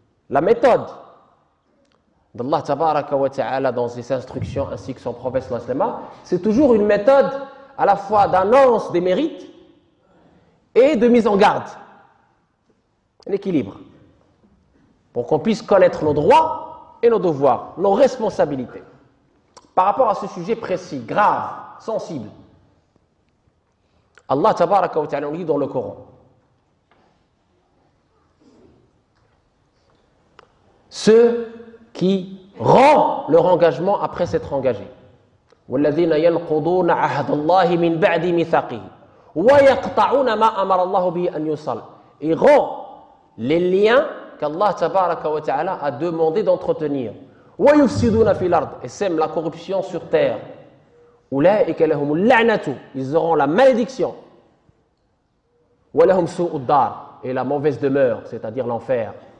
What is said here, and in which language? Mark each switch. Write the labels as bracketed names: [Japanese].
[French] La méthode d'Allah tabaraka wa ta'ala dans ses instructions ainsi que son prophète sallallahu alayhi wa sallam, c'est toujours une méthode à la fois d'annonce des mérites et de mise en garde, un équilibre pour qu'on puisse connaître nos droits et nos devoirs, nos responsabilités par rapport à ce sujet précis, grave, sensible. Allah tabaraka wa ta'ala on lit dans le Coran, ceux qui rend leur engagement après s'être engagé. [Arabic] والذين ينقضون عهد الله من بعد ميثاقه ويقطعون ما امر الله به ان يوصل. [French] Ils rompent les liens qu'Allah tabaraka wa ta'ala a demandé d'entretenir. [Arabic] ويفسدون في الارض, [French] et sèment la corruption sur terre. [Arabic] اولئك لهم اللعنة, [French] ils auront la malédiction. [Arabic] ولهم سوء الدار, [French] et la mauvaise demeure, c'est-à-dire l'enfer.